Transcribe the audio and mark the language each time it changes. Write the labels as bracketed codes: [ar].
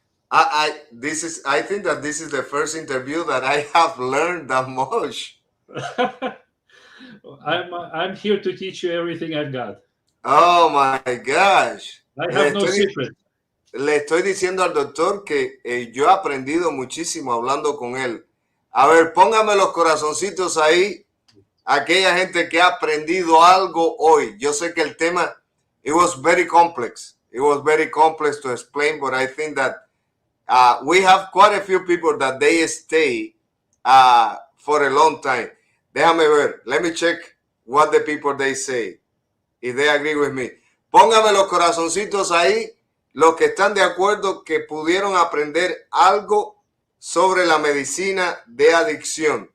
[en] I think that this is the first interview that I have learned that much. I'm here to teach you everything I've got. Oh my gosh. I have no secret. [es] Le estoy diciendo al doctor que yo he aprendido muchísimo hablando con él. A ver, póngame los corazoncitos ahí, aquella gente que ha aprendido algo hoy. Yo sé que el tema, [en] it was very complex. It was very complex to explain, but I think that we have quite a few people that they stay for a long time. [es] Déjame ver. [en] Let me check what the people they say. If they agree with me. [es] Póngame los corazoncitos ahí, los que están de acuerdo que pudieron aprender algo sobre la medicina de adicción.